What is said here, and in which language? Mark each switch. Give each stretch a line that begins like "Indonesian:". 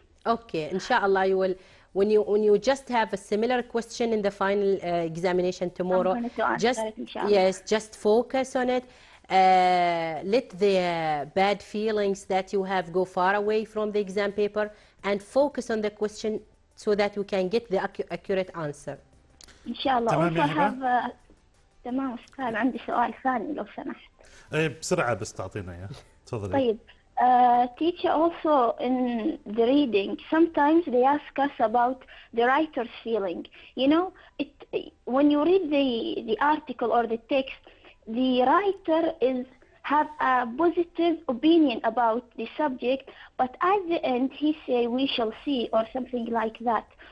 English: Okay, inshallah, you will, when you just have a similar question in the final examination tomorrow, I'm going to answer just, it, inshallah. yes, just focus on it. Let the bad feelings that you have go far away from the exam paper and focus on the question so that you can get the accurate answer.
Arabic: إن شاء الله. تمام يا
English: Also
Arabic: هبة؟ have تمام أستاذ، عندي سؤال ثاني لو سمحت. بسرعة بس تعطينا إياه. تفضلي. طيب.
English: Teacher, also in the reading, sometimes they ask us about the writer's feeling. You know, when you read the article or the text, the writer have a positive opinion about the subject, but at the end he say we shall see or something like that.